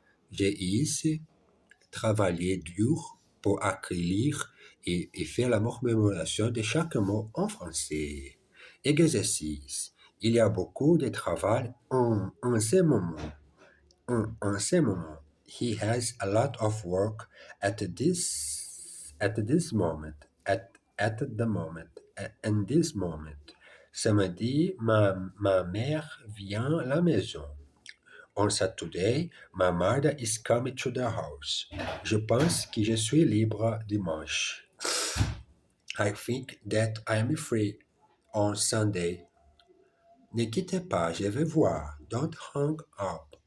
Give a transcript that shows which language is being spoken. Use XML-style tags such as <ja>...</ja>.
<fr>J'ai ici travaillé dur pour acquérir et faire la mémorisation de chaque mot en français. Exercice. Il y a beaucoup de travail en ce moment. En ce moment.</fr> <en>He has a lot of work at this moment. At the moment. In this moment.</en> <fr>Samedi, ma mère vient à la maison.</fr> <en>On Saturday, my mother is coming to the house.</en> <fr>Je pense que je suis libre dimanche.</fr> <en>I think that I am free on Sunday.</en> <fr>Ne quittez pas, je vais voir.</fr> <en>Don't hang up.</en>